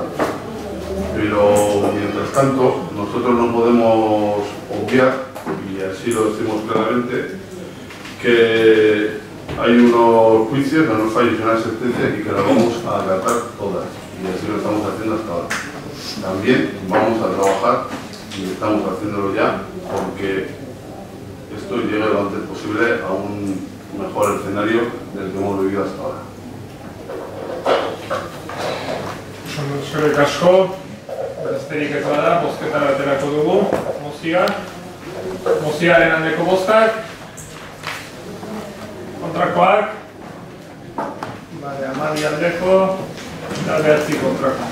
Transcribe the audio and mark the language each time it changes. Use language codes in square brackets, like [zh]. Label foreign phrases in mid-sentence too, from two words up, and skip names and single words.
[es] Pero mientras tanto, nosotros no podemos obviar, y así lo decimos claramente, que hay unos juicios, unos fallos y una sentencia y que la vamos a acatar todas, y así lo estamos haciendo hasta ahora. También vamos a trabajar, y estamos haciéndolo ya, porque esto llegue lo antes posible a un mejor escenario del que hemos vivido hasta ahora. [eu] Eskerrik asko, besterik ez bada, bozketara aterako dugu, mozioaren aldeko bozkak, kontrakoak, 12 aldeko, eta 9 kontrako.